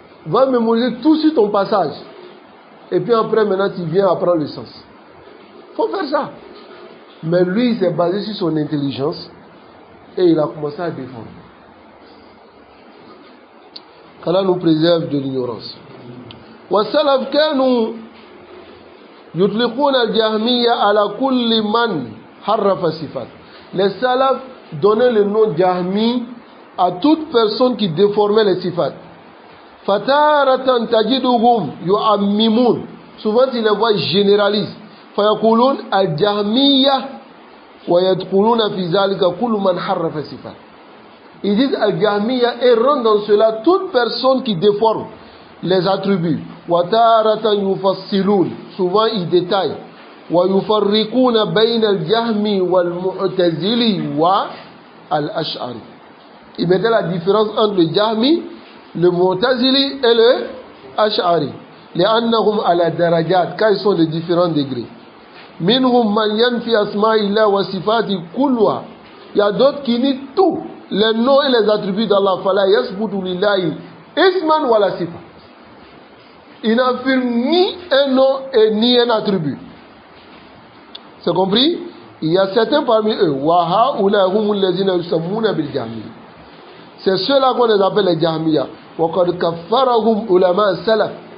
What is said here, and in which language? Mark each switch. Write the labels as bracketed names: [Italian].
[French] Va mémoriser tout sur ton passage. Et puis après, maintenant, tu viens apprendre le sens. Il faut faire ça. Mais lui, il s'est basé sur son intelligence. Et il a commencé à défendre. qu'Allah nous préserve de l'ignorance. [Arabic] والسلف كانوا يطلقون الجهمية على كل من حرف الصفات. [French] Les salafs donnaient le nom Jahmi à toute personne qui déformait les sifat. [Arabic] فتارة تجدهم يعممون. [French] Souvent ils les voient généralisent. [Arabic] فيقولون الجهمية ويدخلون في ذلك كل من حرف الصفات. [French] Ils disent al-Jahmiya et rentrent dans cela toute personne qui déforme les attributs. [Arabic] وَتَارَةً يُفَصِّلُونَ. [French] Souvent ils détaillent. [Arabic] وَيُفَرِّقُونَ بَيْنَ الْجَهْمِ وَالْمُعْتَزِلِ وَالْأَشْعَرِ. [French] Ils mettaient la différence entre le Jahmi le Mu'tazili et le Ash'ari. [Arabic] لأنهم على درجات, [French] car ils sont de différents degrés. [Arabic] منهم من ينفي أسماء الله وصفاته كلها. [French] Il y a d'autres qui nient tout, les noms et les attributs d'Allah. فلا يثبت لله اسما ولا صفة. Il n'affirme ni un nom et ni un attribut. C'est compris? Il y a certains parmi eux. [Arabic] وَهَؤُلَاءِ هُمُ الَّذِينَ يُسَمُّونَ بِالْجَهْمِيَّةِ. [French] C'est ceux-là qu'on les appelle les Jahmiya. [Arabic] وَقَدْ كَفَّرَهُمْ عُلَمَاء السَّلَفِ.